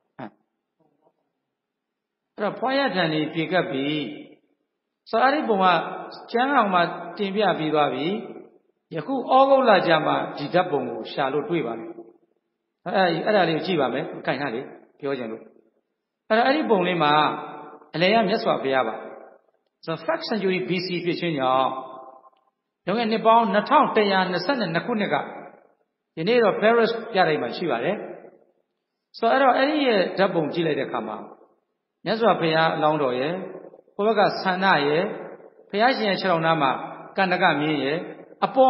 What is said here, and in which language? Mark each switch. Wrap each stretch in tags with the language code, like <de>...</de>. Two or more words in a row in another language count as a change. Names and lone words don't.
<my>တော့ဘွားရတန်ဒီပြေကပ်ပြီဆိုတော့အဲ့ဒီပုံကကျမ်းအောင်မှာတင်ပြပြီးသွားပြီယခုဩဂုတ်လကြာမှဒီဓာတ်ပုံကိုရှာလို့တွေ့ပါမယ်အဲ့ဒါလေးကိုကြည့် ပါမယ်ခိုင်ထားလေပြောချင်လို့အဲ့ဒီပုံလေးမှာအလယ်ကမြတ်စွာဘုရားပါဆိုတော့</my> <en>1st century BC</en> <my>ဖြစ်ခြင်းကြောင့်လွန်ခဲ့နှစ်ပေါင်း2122ခုနှစ်ကဒီနေ့တော့ Paris ပြတိုက်မှာရှိပါတယ်ဆိုတော့အဲ့ဒီရဲ့ဓာတ်ပုံကြည့်လိုက်တဲ့အခါမှာမြတ်စွာဘုရားအလောင်းတော်ရဲ့ဘုရားကဆန္ဒရဲ့ဘုရားရှင်ရဲ့ခြေတော်နားမှာကန္တကမြင်းရဲ့အပေါ်</my>